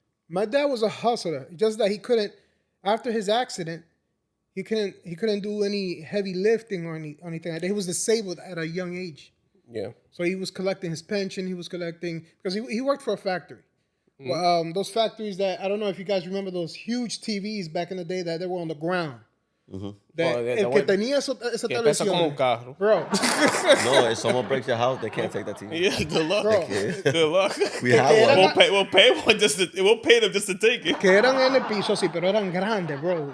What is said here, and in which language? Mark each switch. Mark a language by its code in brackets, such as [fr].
[en] My dad was a hustler. Just that he couldn't. After his accident, he couldn't do any heavy lifting or anything. He was disabled at a young age. Yeah. So he was collecting his pension. He was collecting because he worked for a factory. Mm-hmm. Those factories that I don't know if you guys remember those huge TVs back in the day that they were on the ground. Mm-hmm. [es] El que tenía esa televisión, como un carro. [en] Bro. No, if someone breaks your house, they can't take that TV. Yeah, good luck. Bro. Good luck. We have one. We'll pay them just to take it. [es] Que eran en el piso, sí, pero eran grandes, bro.